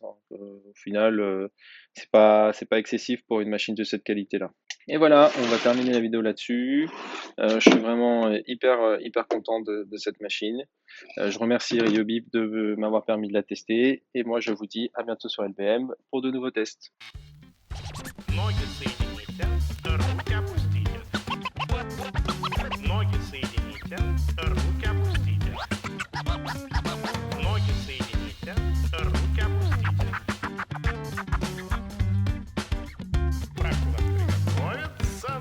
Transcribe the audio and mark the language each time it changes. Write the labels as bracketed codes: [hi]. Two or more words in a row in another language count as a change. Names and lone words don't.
[fr] Au final, c'est pas excessif pour une machine de cette qualité-là. Et voilà, on va terminer la vidéo là-dessus. Je suis vraiment hyper content de cette machine. Je remercie Ryobi de m'avoir permis de la tester. Et moi, je vous dis à bientôt sur LBM pour de nouveaux tests. [ru] Ноги соедините, руки опустите. Ноги соедините, руки опустите. Ноги соедините, руки опустите. Прошу вас приготовиться.